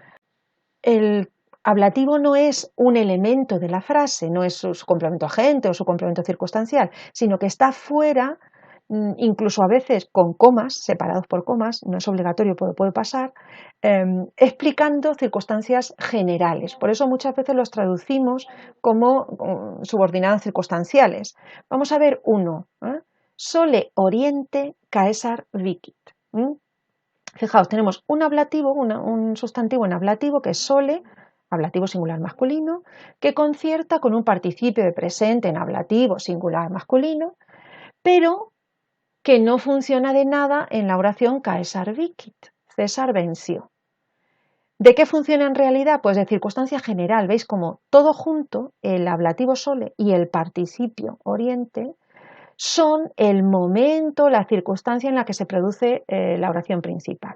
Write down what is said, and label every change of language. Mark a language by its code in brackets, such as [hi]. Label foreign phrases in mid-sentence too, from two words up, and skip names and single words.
[es] El ablativo no es un elemento de la frase, no es su complemento agente o su complemento circunstancial, sino que está fuera, incluso a veces con comas, separados por comas, no es obligatorio, pero puede pasar, explicando circunstancias generales. Por eso muchas veces los traducimos como subordinadas circunstanciales. Vamos a ver uno. [la] Sole oriente caesar vicit. [es] Fijaos, tenemos un ablativo, un sustantivo en ablativo que es sole, ablativo singular masculino, que concierta con un participio de presente en ablativo singular masculino, pero que no funciona de nada en la oración [la] caesar vicit, [es] César venció. ¿De qué funciona en realidad? Pues de circunstancia general. ¿Veis como todo junto, el ablativo sole y el participio oriente, son el momento, la circunstancia en la que se produce la oración principal?